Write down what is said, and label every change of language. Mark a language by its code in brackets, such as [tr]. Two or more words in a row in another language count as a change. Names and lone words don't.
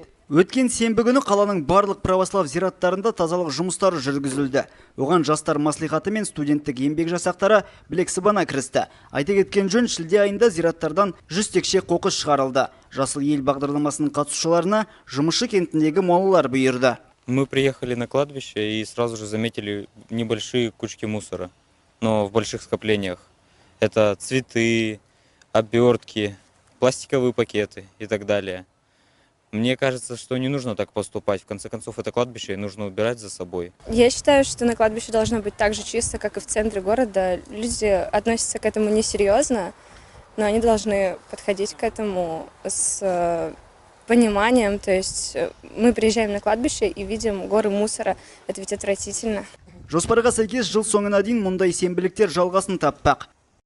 [kk] Өткен сенбі күні қаланың барлық православ зираттарында тазалық жұмыстары жүргізілді. Оған жастар маслихаты мен студенттік еңбек жасақтары білек сыбана кірісті. Айта кеткен жөн, шілде айында зираттардан 100 текше қоқыс шығарылды. Жасыл ел бағдарламасының қатысушыларына жұмысшы кентіндегі молалар бұйырды. [ru] Мы приехали на кладбище и сразу же заметили небольшие кучки мусора, но в больших скоплениях. Это цветы, обертки, пластиковые пакеты и так далее. Мне кажется, что не нужно так поступать. В конце концов, это кладбище, и нужно убирать за собой. Я считаю, что на кладбище должно быть так же чисто, как и в центре города. Люди относятся к этому несерьезно, но они должны подходить к этому с пониманием. То есть мы приезжаем на кладбище и видим горы мусора. Это ведь отвратительно. [kk] Жоспарға сәйкес жыл соңына дейін мұндай сенбіліктер жалғасын таппақ.